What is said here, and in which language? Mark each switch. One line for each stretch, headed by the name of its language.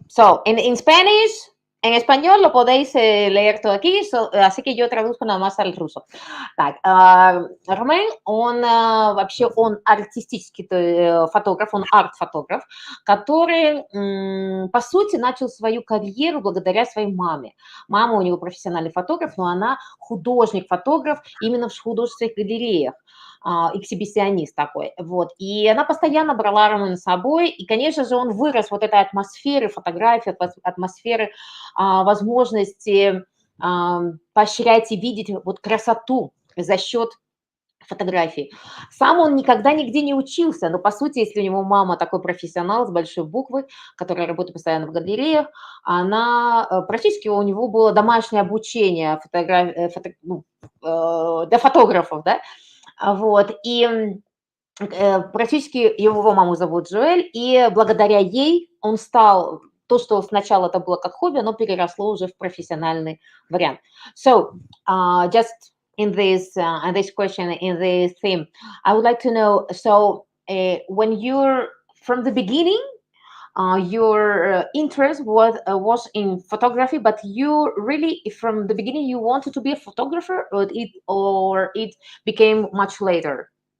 English: So, in Spanish,
Spanish: en español lo podéis leer todo aquí, así que yo traduzco nada más al руso.
Russian: Так, Romain, вообще он артистический фотограф, он арт-фотограф, который, по сути, начал свою карьеру благодаря своей маме. Мама у него профессиональный фотограф, но она художник-фотограф именно в художественных галереях. Эксибиционист такой, вот, и она постоянно брала Романа с собой, и, конечно же, он вырос вот этой атмосферы фотографии, атмосферы возможности поощрять и видеть вот красоту за счет фотографий. Сам он никогда нигде не учился, но, по сути, если у него мама такой профессионал с большой буквы, которая работает постоянно в галереях, она практически у него было домашнее обучение для фотографов, да, Вот, и практически его маму зовут Жуэль, и благодаря ей он стал, то, что сначала это было как хобби, оно переросло уже в профессиональный вариант.
English: So, just in this question, in this theme, I would like to know, so when you're from the beginning, your interest was in photography, but you really, from the beginning, you wanted to be a photographer, or it became much later?